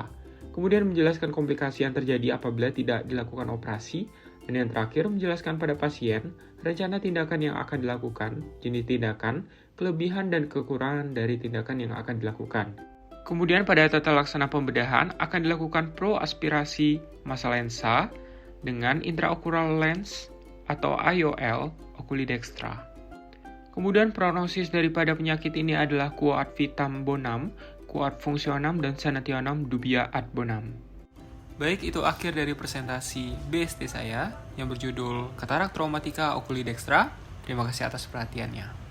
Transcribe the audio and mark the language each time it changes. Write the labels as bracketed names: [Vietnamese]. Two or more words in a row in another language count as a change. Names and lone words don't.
[Indonesian] Kemudian menjelaskan komplikasi yang terjadi apabila tidak dilakukan operasi, dan yang terakhir menjelaskan pada pasien rencana tindakan yang akan dilakukan, jenis tindakan, kelebihan dan kekurangan dari tindakan yang akan dilakukan. Kemudian pada tata laksana pembedahan akan dilakukan proaspirasi massa lensa dengan [English] intraocular lens [Indonesian] atau IOL [Latin] oculi dextra. [Indonesian] Kemudian prognosis daripada penyakit ini adalah [Latin] quo ad vitam bonum, quo ad functionam, dan sanationem dubia ad bonum. [Indonesian] Baik, itu akhir dari presentasi BST saya yang berjudul Katarak Traumatika Oculi Dextra. Terima kasih atas perhatiannya.